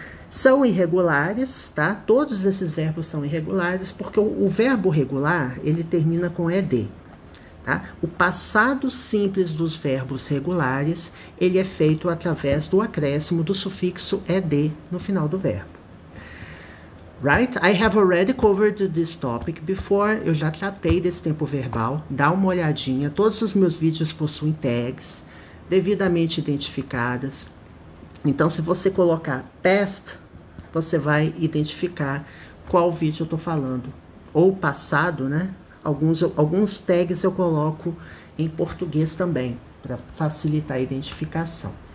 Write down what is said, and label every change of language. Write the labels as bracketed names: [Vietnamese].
[Portuguese] São irregulares, tá? Todos esses verbos são irregulares, porque o verbo regular, ele termina com ED, tá? O passado simples dos verbos regulares, ele é feito através do acréscimo do sufixo ED no final do verbo. [English] Right? I have already covered this topic before. [Portuguese] Eu já tratei desse tempo verbal. Dá uma olhadinha. Todos os meus vídeos possuem tags devidamente identificadas. Então, se você colocar past, você vai identificar qual vídeo eu estou falando. Ou passado, né? Alguns tags eu coloco em português também, para facilitar a identificação.